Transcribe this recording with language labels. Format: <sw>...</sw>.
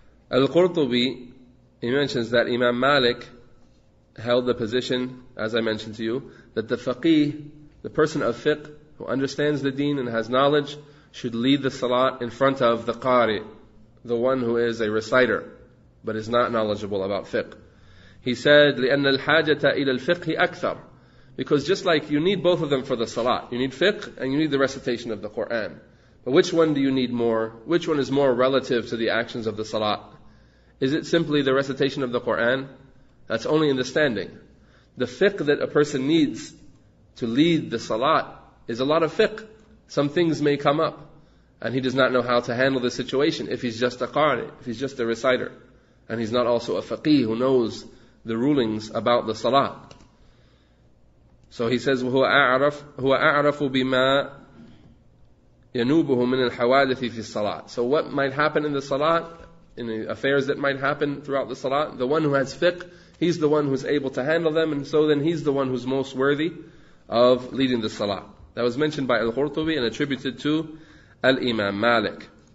<en>Al-Qurtubi, he mentions that Imam Malik held the position, as I mentioned to you, that the faqih, the person of fiqh, who understands the deen and has knowledge, should lead the salat in front of the qari, the one who is a reciter, but is not knowledgeable about fiqh. He said,</en> <ar>لِأَنَّ الْحَاجَةَ إِلَى الْفِقْهِ أَكْثَرُ.</ar> <en>Because just like you need both of them for the salat, you need fiqh and you need the recitation of the Quran. But which one do you need more? Which one is more relative to the actions of the salat? Is it simply the recitation of the Quran? That's only in the standing. The fiqh that a person needs to lead the salat is a lot of fiqh. Some things may come up, and he does not know how to handle the situation if he's just a qari, if he's just a reciter, and he's not also a faqih who knows the rulings about the salat. So he says,</en> <ar>هو أعرف بما ينوبه من الحوادث في الصلاة.</ar> <en>So what might happen in the salat, in the affairs that might happen throughout the salat, the one who has fiqh, he's the one who's able to handle them, and so then he's the one who's most worthy of leading the salat. That was mentioned by al-Qurtubi and attributed to al-Imam Malik.</en>